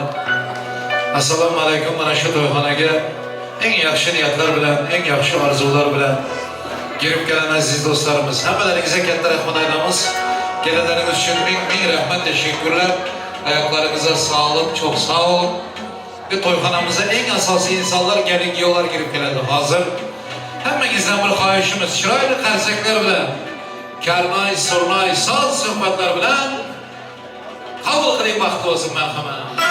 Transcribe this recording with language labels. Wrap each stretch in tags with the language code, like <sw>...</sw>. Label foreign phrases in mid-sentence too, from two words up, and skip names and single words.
<uz>Assalamu alaikum, mana shu to'yxonaga eng yaxshi niyatlar bilan, eng yaxshi orzular bilan girib kelgan aziz do'stlarimiz, hammalaringizga katta rahmat aytamiz. Kelganlaringiz uchun ming rahmat,</uz> <tr>teşekkürler. Ayaklarınıza sağlık, çok sağ olun.</tr> <uz>Ve to'yxonamizga eng asosiy insonlar, gelin giyolar girib keladi hozir. Hammangizdan bir xohishimiz, chiroyli qarsaklar bilan, karnoy, surnoy, soz suhbatlar bilan qabul qiling, vaqt bo'lsin marhamat.</uz>